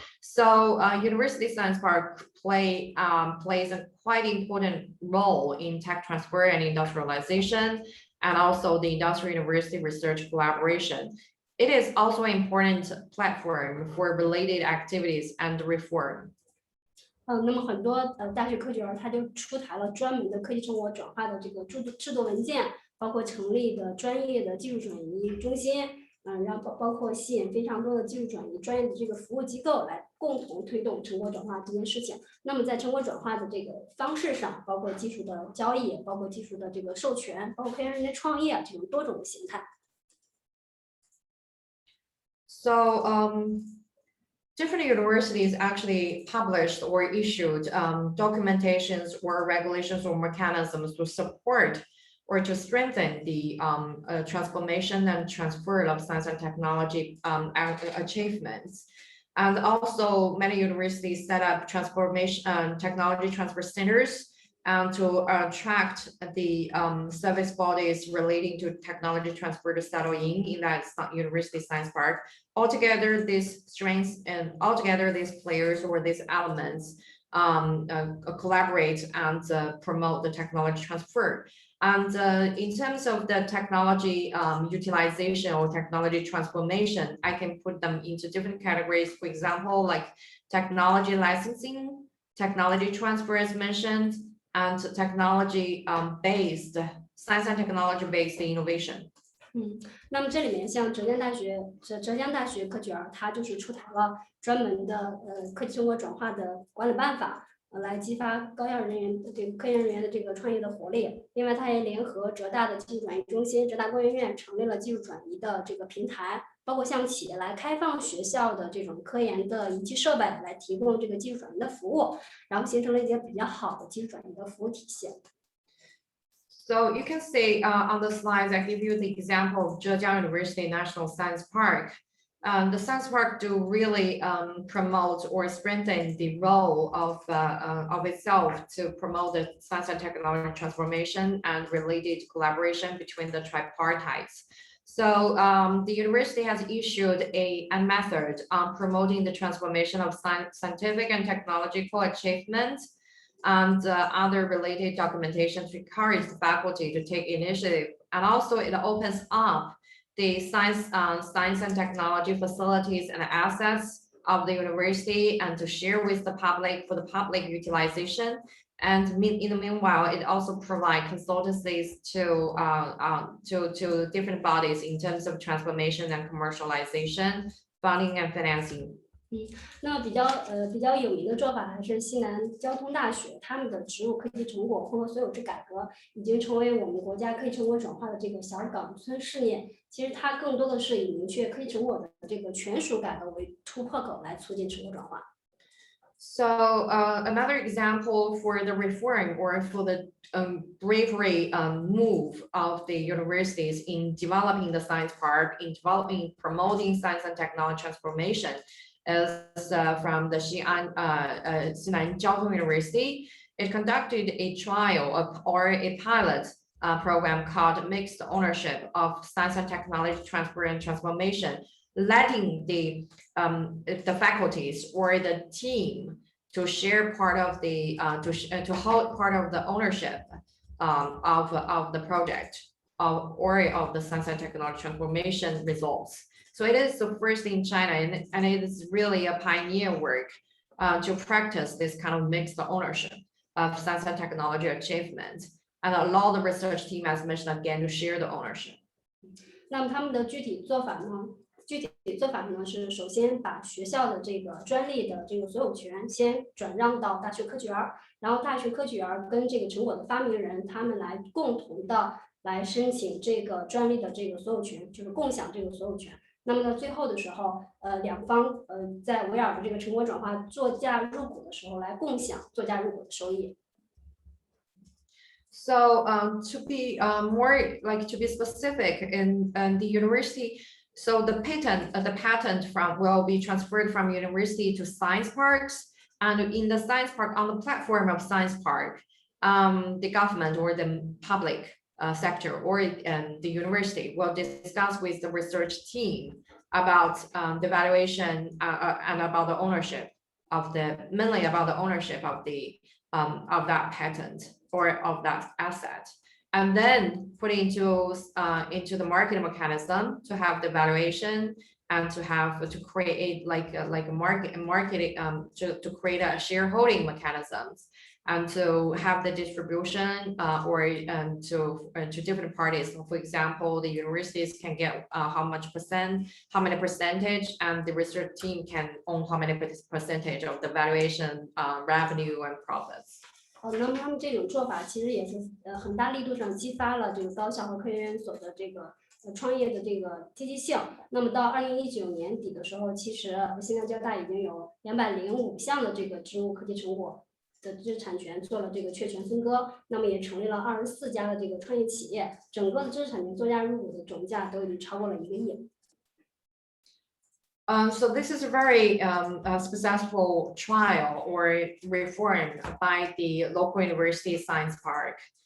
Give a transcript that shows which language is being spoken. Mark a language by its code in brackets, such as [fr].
[en] So University Science Park plays a quite important role in tech transfer and industrialization, and also the industrial university research collaboration. It is also an important platform for related activities and reform. [zh] 那么很多大学科学园它就出台了专门的科技成果转化的这个制作文件，包括成立的专业的技术转移中心，然后包括吸引非常多的技术转移专业的这个服务机构来共同推动成果转化这件事情。那么在成果转化的这个方式上，包括技术的交易，包括技术的这个授权，包括科研人员创业这种多种的形态。 [en] So different universities actually published or issued documentations or regulations or mechanisms to support or to strengthen the transformation and transfer of science and technology achievements. And also many universities set up transformation technology transfer centers to attract the service bodies relating to technology transfer to settle in that University Science Park. Altogether, these strengths and altogether these players or these elements collaborate and promote the technology transfer. And in terms of the technology utilization or technology transformation, I can put them into different categories. For example, like technology licensing, technology transfer as mentioned, and technology based science and technology based innovation. [zh] 那么这里面像浙江大学科技园，它就是出台了专门的科技成果转化的管理办法，来激发高校人员这个科研人员的这个创业的活力。另外，它也联合浙大的技术转移中心、浙大工研院成立了技术转移的这个平台，包括向企业来开放学校的这种科研的仪器设备，来提供这个技术转移的服务，然后形成了一些比较好的技术转移的服务体系。 [en] So you can see on the slides, I give you the example of Zhejiang University National Science Park. The Science Park do really promote or strengthen the role of itself to promote the science and technology transformation and related collaboration between the tripartites. So the university has issued a method on promoting the transformation of scientific and technological achievements and other related documentation to encourage the faculty to take initiative. And also it opens up the science and technology facilities and assets of the university and to share with the public for the public utilization. And in the meanwhile, it also provides consultancies to different bodies in terms of transformation and commercialization, funding and financing. [zh] 那比较有名的做法还是西南交通大学他们的植入科技成果混合所有制改革，已经成为我们国家科技成果转化的这个小岗村试验。其实它更多的是以明确科技成果的这个权属改革为突破口，来促进成果转化。 [en] So another example for the reform or for the bravery move of the universities in developing the science park, in promoting science and technology transformation is from the Xinan Jiaotong University. It conducted a trial or a pilot program called Mixed Ownership of Science and Technology Transfer and Transformation, letting the faculties or the team to share part of the to hold part of the ownership of the project or of the science and technology transformation results. So it is the first in China, and it is really a pioneer work to practice this kind of mixed ownership of science and technology achievement and allow the research team, as mentioned again, to share the ownership. [zh] 那么他们的具体做法呢是首先把学校的这个专利的这个所有权先转让到大学科学园，然后大学科学园跟这个成果的发明人他们来共同的来申请这个专利的这个所有权，就是共享这个所有权。那么呢，最后的时候，两方在围绕着这个成果转化作价入股的时候来共享作价入股的收益。 [en] So to be to be specific in the university, so the patent will be transferred from university to science parks, and in the science park, on the platform of science park, the government or the public sector or the university will discuss with the research team about the valuation and about the ownership mainly about the ownership of that patent or of that asset, and then put into the market mechanism to have the valuation and to create a market to create a shareholding mechanisms and to have the distribution to different parties. So for example, the universities can get how many percentage, and the research team can own how many percentage of the valuation, revenue and profits. [zh] 那么他们这种做法其实也是很大力度上激发了这个高校和科研院所的这个创业的这个积极性。那么到2019年底的时候，其实西南交大已经有205项的这个植入科技成果的知识产权做了这个确权分割，那么也成立了24家的这个创业企业，整个的知识产权作价入股的总价都已经超过了1个亿。 [en] So this is a very successful trial or reform by the local university science park.